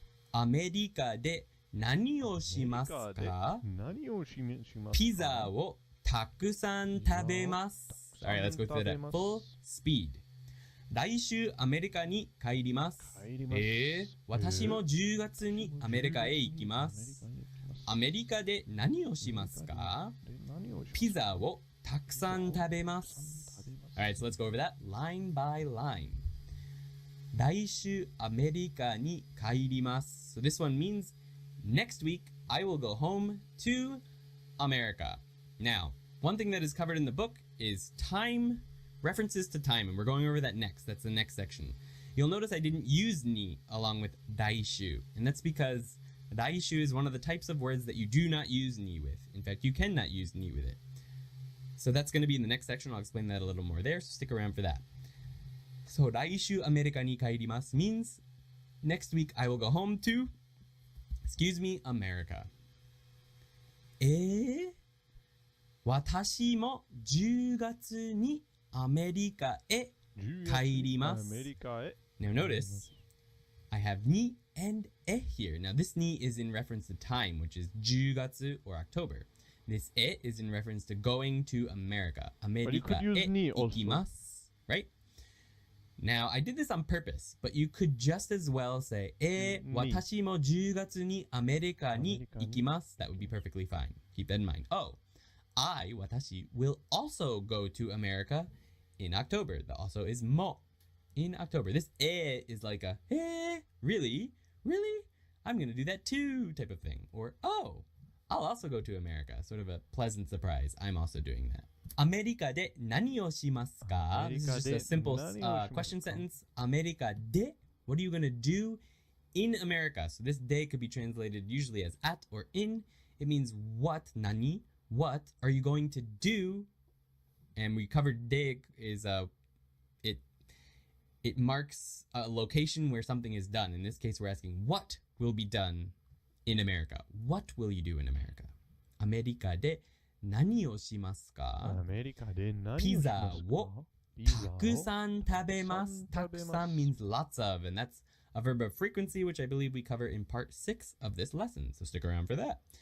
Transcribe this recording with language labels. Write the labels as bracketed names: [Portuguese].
[Japanese] アメリカで何をしますか？ピザをたくさん食べます。 [English] Alright, let's go through that at full speed. [Japanese] 来週アメリカに帰ります。私も10月にアメリカへ行きます。アメリカで何をしますか？ピザをたくさん食べます。 [English] Alright, so let's go over that line by line. [Japanese] 来週アメリカに帰ります。 [English] So this one means next week I will go home to America. Now, one thing that is covered in the book is time, references to time, and we're going over that next. That's the next section. You'll notice I didn't use ni along with daishu, and that's because daishu is one of the types of words that you do not use ni with. In fact, you cannot use ni with it. So that's going to be in the next section. I'll explain that a little more there, so stick around for that. So, [Japanese] 来週アメリカに帰ります [English] means next week I will go home to, excuse me, America. [Japanese] 私も10月にアメリカへ帰ります。 [English] Now notice, I have ni and e here. Now this ni is in reference to time, which is 10月 or October. This e is in reference to going to America. [Japanese] アメリカへ行きます。Right? [English] Now, I did this on purpose, but you could just as well say, [Japanese] 私も10月にアメリカに行きます。 [English] That would be perfectly fine. Keep that in mind. Oh, watashi, will also go to America in October. The also is mo in October. This is like a, really? Really? I'm going to do that too type of thing. Or, oh, I'll also go to America. Sort of a pleasant surprise. I'm also doing that. [Japanese] アメリカで何をしますか? [English] This is just a simple question sentence. [Japanese] アメリカで [English] What are you going to do in America? So this de could be translated usually as at or in. It means what, nani? What are you going to do? And we covered de is it marks a location where something is done. In this case, we're asking what will be done in America. What will you do in America? [Japanese] アメリカで何をしますか？ピザをたくさん食べます。 [English] たくさん means lots of, and that's a verb of frequency, which I believe we cover in part 6 of this lesson. So stick around for that.